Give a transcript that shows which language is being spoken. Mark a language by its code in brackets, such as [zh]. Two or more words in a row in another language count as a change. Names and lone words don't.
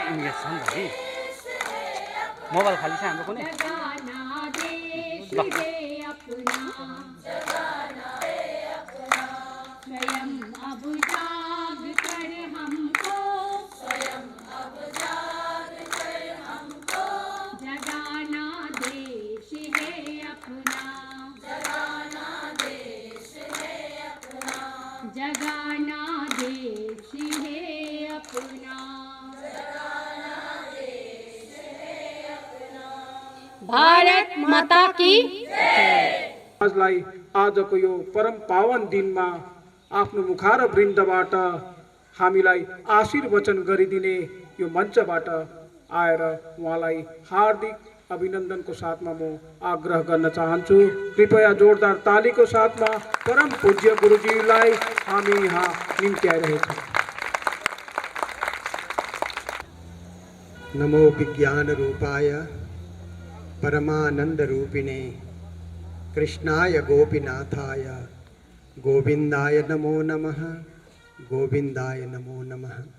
[ne] नेट छ नि त कि मोबाइल खाली छ हाम्रो कुनै [hi] जगाना देश है अपना स्वयं अब जाग कर हमको जगाना देश है अपना जगाना देश है अपना भारत माता की [ne] आजलाई आजको यो परम पावन दिनमा आफ्नो मुखार वृन्दबाट हामीलाई आशीर्वचन गरिदिने यो मञ्चबाट आएर उहाँलाई हार्दिक अभिनन्दनको साथमा म आग्रह गर्न चाहन्छु। कृपया जोरदार तालीको साथमा परम पूज्य गुरुजीलाई हामी यहाँ निम्त्याइरहेछौँ। [sa] नमो विज्ञान रूपाय परमानंद रूपिणे कृष्णाय गोपीनाथाय गोविंदाय नमो नमः गोविंदाय नमो नमः।